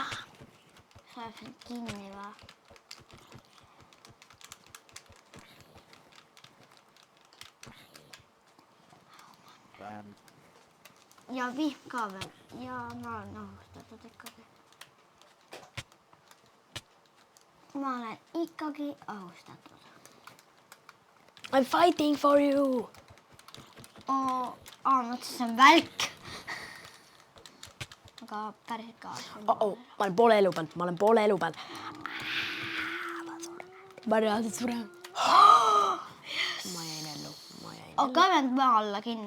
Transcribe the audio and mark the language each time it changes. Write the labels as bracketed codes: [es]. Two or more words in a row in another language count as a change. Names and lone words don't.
[et] Sa jääb siin kinni või? Ja vihm ka veel. Ja ma olen õhustatud ikkagi. Ma olen ikkagi õhustatud. [en] I'm fighting for you. [et] Mõtlesin, see on välk. Aga päris ka. Ma olen poole elu peal. Ma reaalselt suren. Ma jäin ellu. Aga kaevend maa alla kinni.